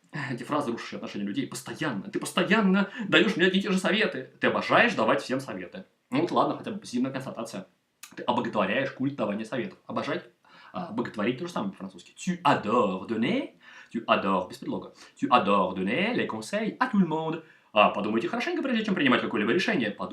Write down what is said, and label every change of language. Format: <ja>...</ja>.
<ru>Эти фразы рушащие отношения людей ты постоянно даешь мне одни и те же советы. Ты обожаешь давать всем советы. Ну вот ладно, хотя бы позитивная констатация. Ты обоготворяешь культ давания советов. Обожать, боготворить то же самое по-французски.</ru> <fr>Tu adores donner,</fr> <ru>без предлога.</ru> <fr>Tu adores donner les conseils à tout le monde.</fr> <ru>Подумайте хорошенько, прежде чем принимать какое-либо решение.</ru>